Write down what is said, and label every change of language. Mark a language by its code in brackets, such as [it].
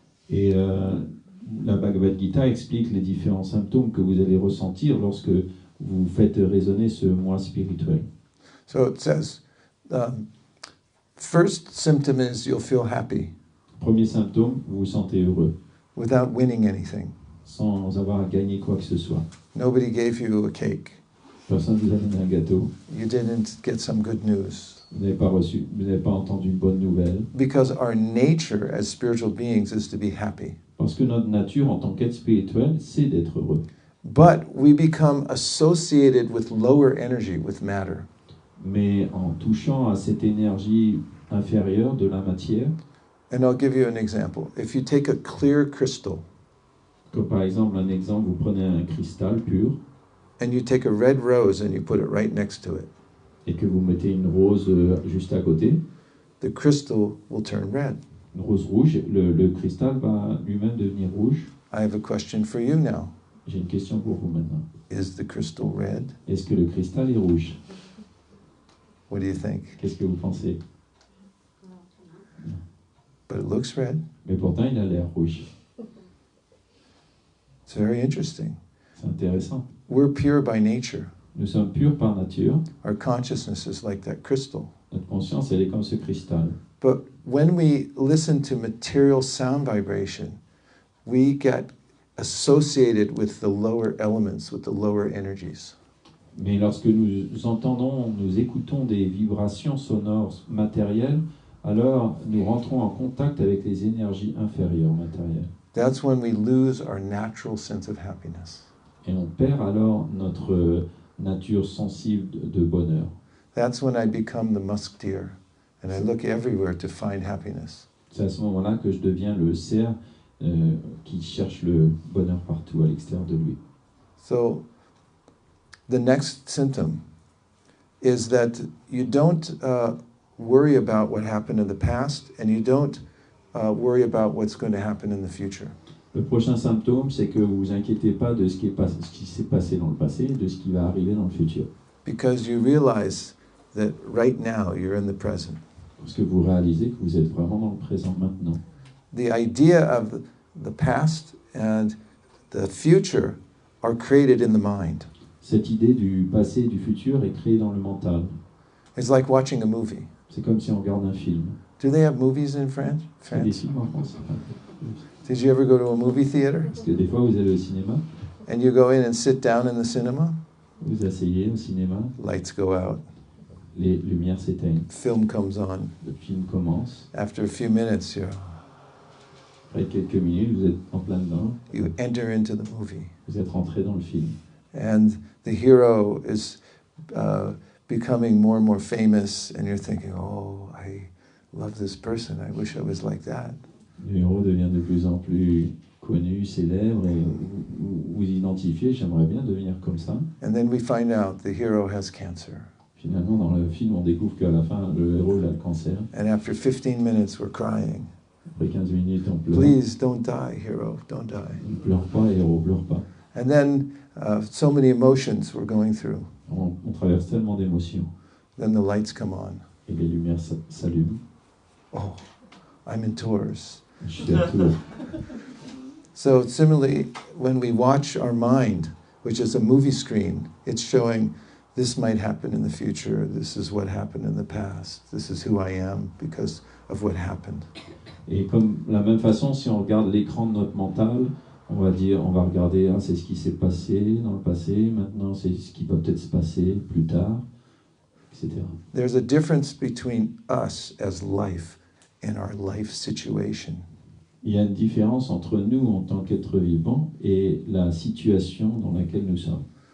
[fr] Et la Bhagavad Gita explique les différents symptômes que vous allez ressentir lorsque vous faites résonner ce moi spirituel. [en] So it says, first symptom is you'll feel happy [fr] Premier symptôme, vous vous sentez heureux, [en] without winning anything. [fr] sans avoir à gagner quoi que ce soit. [en] Nobody gave you a cake. [fr] Personne ne vous a donné un gâteau, [en] You didn't get some good news. [fr] vous n'avez pas entendu une bonne nouvelle. [en] Because our nature as spiritual beings is to be happy. [fr] Parce que notre nature en tant qu'être spirituel, c'est d'être heureux. [en] But we become associated with lower energy, with matter. [fr] Mais en touchant à cette énergie inférieure de la matière, [en] And I'll give you an example. If you take a clear crystal [fr] comme par exemple un exemple, vous prenez un cristal pur [en] and you take a red rose and you put it right next to it, [fr] et que vous mettez une rose juste à côté, [en] the crystal will turn red. [fr] une rose rouge, le cristal va lui-même devenir rouge. [en] I have a question for you now. [fr] J'ai une question pour vous maintenant. [en] Is the crystal red? [fr] Est-ce que le cristal est rouge? [en] What do you think? [fr] Qu'est-ce que vous pensez? [en] But it looks red. [fr] Mais pourtant, il a l'air rouge. [en] It's very interesting. [fr] C'est intéressant. [en] We're pure by nature. [fr] Nous sommes purs par nature. [en] Our consciousness is like that crystal. [fr] Notre conscience, elle est comme ce cristal. [en] But when we listen to material sound vibration, we get associated with the lower elements, with the lower energies. [fr] Mais lorsque nous entendons, nous écoutons des vibrations sonores matérielles, alors nous rentrons en contact avec les énergies inférieures matérielles. [en] That's when we lose our natural sense of happiness. [fr] Et on perd alors notre nature sensible de bonheur. [en] That's when I become the musk deer and I look everywhere to find happiness. [fr] C'est à ce moment-là que je deviens le cerf qui cherche le bonheur partout à l'extérieur de lui. [en] So the next symptom is that you don't worry about what happened in the past and you don't worry about what's going to happen in the future. [fr] Le prochain symptôme, c'est que vous vous inquiétez pas de ce qui s'est passé dans le passé, de ce qui va arriver dans le futur. [en] Because you realize that right now you're in the present. [fr] Parce que vous réalisez que vous êtes vraiment dans le présent maintenant. [en] The idea of the past and the future are created in the mind. [fr] Cette idée du passé et du futur est créée dans le mental. [en] It's like watching a movie. [fr] C'est comme si on regarde un film. [en] Do they have movies in France? [fr] Il y a des films en France. [en] Did you ever go to a movie theater? [fr] Parce que des fois, vous allez au cinéma, [en] And you go in and sit down in the cinema? [fr] vous asseyez au cinéma, [en] Lights go out. [fr] les lumières s'éteignent. [en] Film comes on. [fr] Le film commence. [en] After a few minutes, [fr] Après quelques minutes, vous êtes en plein dedans. [en] you enter into the movie. [fr] Vous êtes rentré dans le film. [en] And the hero is becoming more and more famous, and you're thinking, oh, I love this person. I wish I was like that. [fr] Le héros devient de plus en plus connu, célèbre, et vous identifiez, j'aimerais bien devenir comme ça. [en] And then we find out the hero has cancer. [fr] Finalement, dans le film, on découvre qu'à la fin, le héros il a le cancer. [en] And after 15 minutes, we're crying. [fr] Après 15 minutes, on pleure. [en] Please don't die, hero, don't die. [fr] Ne pleure pas, héros, pleure pas. [en] And then so many emotions we're going through. [fr] On traverse tellement d'émotions. [en] Then the lights come on. [fr] Et les lumières s'allument. [en] Oh, I'm in Tours. [fr] Je suis à Tours. [en] So similarly, when we watch our mind, which is a movie screen, it's showing this might happen in the future, this is what happened in the past, this is who I am because of what happened. [fr] Et comme la même façon, si on regarde l'écran de notre mental, on va regarder, ah, c'est ce qui s'est passé dans le passé, maintenant c'est ce qui va peut-être se passer plus tard, etc. [en] There's a difference between us as life and our life situation. [fr] Il y a une différence entre nous en tant qu'êtres vivants et la situation dans laquelle nous sommes.